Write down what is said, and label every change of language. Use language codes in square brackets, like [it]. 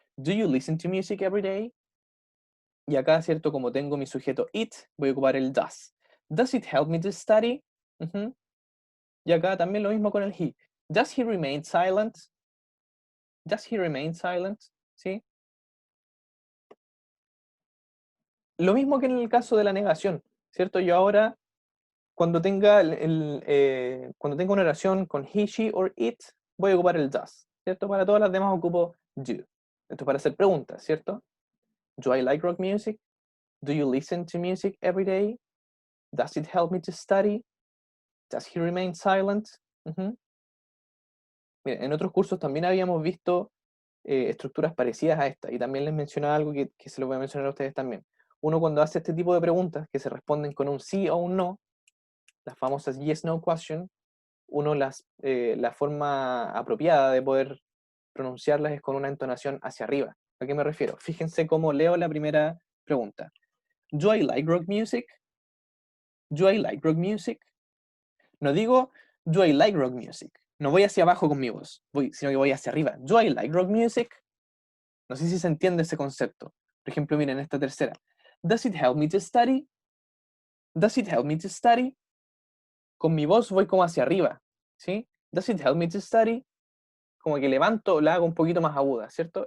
[en] Do you listen to music every day? [es] Y acá, ¿cierto? Como tengo mi sujeto it, voy a ocupar el does. [en] Does it help me to study? [es] Ujú. Y acá también lo mismo con el he. [en] Does he remain silent? Does he remain silent? [es] ¿Sí? Lo mismo que en el caso de la negación, ¿cierto? Yo ahora, cuando tenga, cuando tenga una oración con he, she or it, voy a ocupar el does, ¿cierto? Para todas las demás ocupo do. Esto es para hacer preguntas, ¿cierto? [en] Do I like rock music? Do you listen to music every day? Does it help me to study? Does he remain silent? Ujú. [es] Mira, en otros cursos también habíamos visto estructuras parecidas a esta, y también les mencionaba algo que se lo voy a mencionar a ustedes también. Uno cuando hace este tipo de preguntas que se responden con un sí o un no, las famosas yes-no question, uno la forma apropiada de poder pronunciarlas es con una entonación hacia arriba. ¿A qué me refiero? Fíjense cómo leo la primera pregunta. [en] Do I like rock music? Do I like rock music? [es] No digo [en] do I like rock music. [es] No voy hacia abajo con mi voz, sino que voy hacia arriba. [en] Do I like rock music? [es] No sé si se entiende ese concepto. Por ejemplo, miren esta tercera. [en] Does it help me to study? Does it help me to study? [es] Con mi voz voy como hacia arriba, ¿sí? [en] Does it help me to study? [es] Como que levanto, la hago un poquito más aguda, ¿cierto?